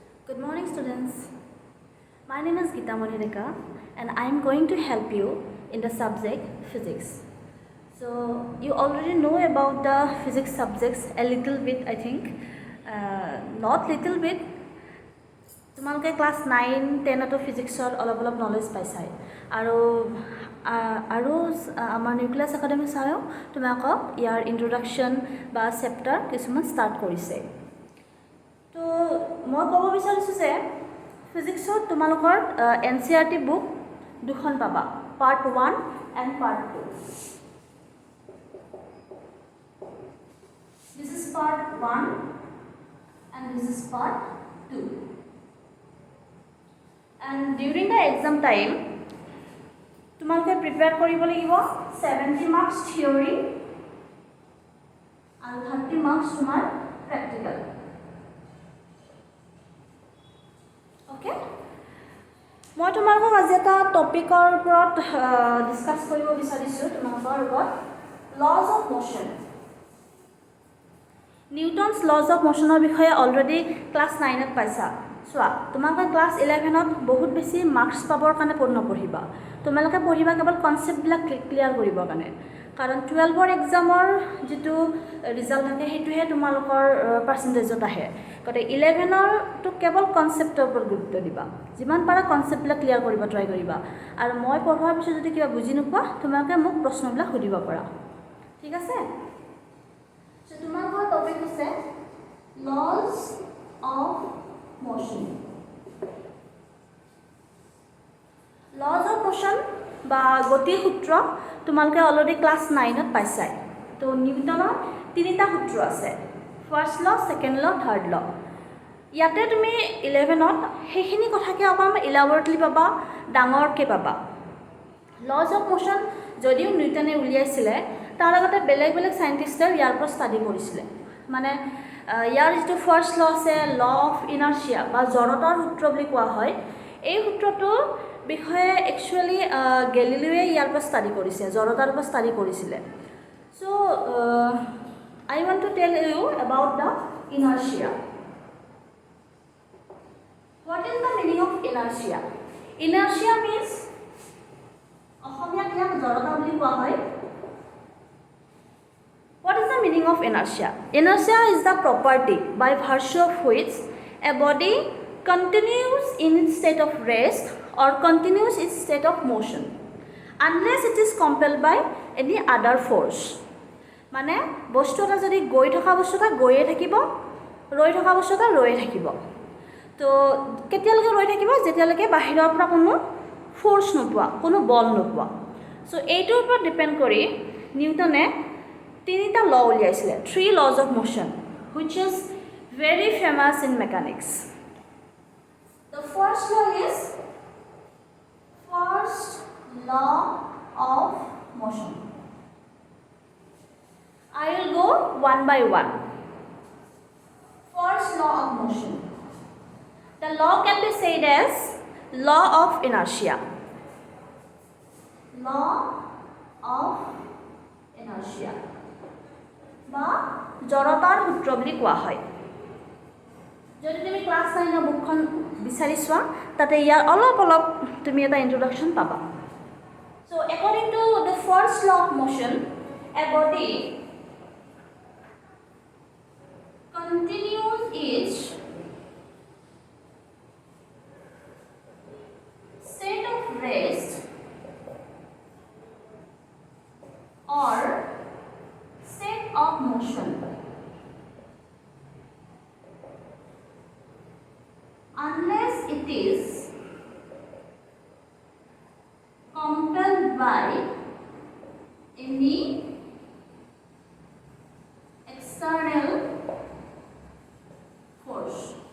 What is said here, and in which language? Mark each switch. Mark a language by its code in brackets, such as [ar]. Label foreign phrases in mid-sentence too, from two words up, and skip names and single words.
[en] Good morning, students. My name is Gita Monireka, and I am going to help you in the subject physics. So, you already know about the physics subjects a little bit, I think. Not little bit. [as] তোমালোকে ক্লাছ 9, 10 ফিজিক্সৰ অলপ নলেজ পাইছাই আৰু আমাৰ নিউক্লিয়াছ একাডেমি ছাৰেও তোমালোকক ইয়াৰ ইন্ট্ৰডাকশ্যন বা চেপ্টাৰ কিছুমান ষ্টাৰ্ট কৰিছে। তো মই ক'ব বিচাৰিছোঁ যে ফিজিক্সত তোমালোকৰ NCERT বুক দুখন পাবা, [en] part 1 and part 2. This is part 1 and this is part 2. And during the exam time, [as] তোমালোকে প্ৰিপেয়াৰ কৰিব লাগিব [en] 70 marks theory [as] আৰু 30 marks তোমাৰ practical. [en] Okay? [as] মই তোমালোকক আজি এটা টপিকৰ ওপৰত ডিসকাস কৰিব বিচাৰিছোঁ তোমালোকৰ লগত [en] laws of motion. Newton's laws of motion [as] ৰ বিষয়ে অলৰেডি ক্লাছ 9 ত পাইছা। চোৱা তোমালোকে ক্লাছ 11 ত বহুত বেছি মাৰ্কস পাবৰ কাৰণে নপঢ়িবা, তোমালোকে পঢ়িবা কেৱল কনসেপ্টবিলাক ক্লিয়াৰ কৰিবৰ কাৰণে, কাৰণ 12ৰ এক্সামৰ যিটো ৰিজাল্ট থাকে সেইটোহে তোমালোকৰ পাৰ্চেন্টেজত আহে। গতিকে 11ৰ তো কেৱল কনসেপ্টৰ ওপৰত গুৰুত্ব দিবা, যিমান পাৰা কনসেপ্টবিলাক ক্লিয়াৰ কৰিব ট্ৰাই কৰিবা, আৰু মই পঢ়োৱাৰ পিছত যদি কিবা বুজি নোপোৱা তোমালোকে মোক প্ৰশ্নবিলাক সুধিব পাৰা, ঠিক আছে? সো তোমালোকৰ টপিক হৈছে [en] laws of motion. Laws of motion [as] বা গতিৰ সূত্ৰ তোমালোকে অলৰেডি ক্লাছ 9 ত পাইছাই। তো নিউটনৰ তিনিটা সূত্ৰ আছে, [en] first law, second law, third law. [as] ইয়াতে তুমি 11ত সেইখিনি কথাকে অকণমান ইলাবৰেটলি পাবা, ডাঙৰকৈ পাবা। [en] laws of motion [as] যদিও নিউটনে উলিয়াইছিলে, তাৰ লগতে বেলেগ সাইণ্টিষ্টে ইয়াৰ ওপৰত ষ্টাডি কৰিছিলে। মানে ইয়াৰ যিটো [en] first law [as] আছে, [en] law of inertia [as] বা জড়তাৰ সূত্ৰ বুলি কোৱা হয়, এই সূত্ৰটোৰ বিষয়ে একচুৱেলি গেলিলিওৱে ইয়াৰ পৰা ষ্টাডি কৰিছে, জড়তাৰ পৰা ষ্টাডি কৰিছিলে। [en] So I want to tell you about the inertia. What is the meaning of inertia? inertia means, [as] অসমীয়াত ইয়াক জড়তা বুলি কোৱা হয়। [en] What is the meaning of inertia? Inertia is the property by virtue of which a body continues in its state of rest or continues its state of motion unless it is compelled by any other force. [as] মানে বস্তু এটা যদি গৈ থকা বস্তু এটা গৈয়ে থাকিব, ৰৈ থকা বস্তু এটা ৰৈয়ে থাকিব। তো কেতিয়ালৈকে ৰৈ থাকিব? যেতিয়ালৈকে বাহিৰৰ পৰা কোনো ফোৰ্স নোপোৱা, কোনো বল নোপোৱা। সো এইটোৰ ওপৰত ডিপেণ্ড কৰি নিউটনে তিনিটা ল উলিয়াইছিলে, [en] 3 laws of motion, which is very famous in mechanics. The first law is first law of motion. I will go one by one. First law of motion. The law can be said as law of inertia. Law of inertia [as] বা জড়তাৰ সূত্ৰ বুলি কোৱা হয়। যদি তুমি ক্লাছ 9 বুকখন বিচাৰি চোৱা, তাতে ইয়াৰ অলপ তুমি এটা ইন্ট্ৰডাকশ্যন পাবা। [en] So according to the first law of motion, A body continues its state of rest or state of motion unless it is compelled by any external force.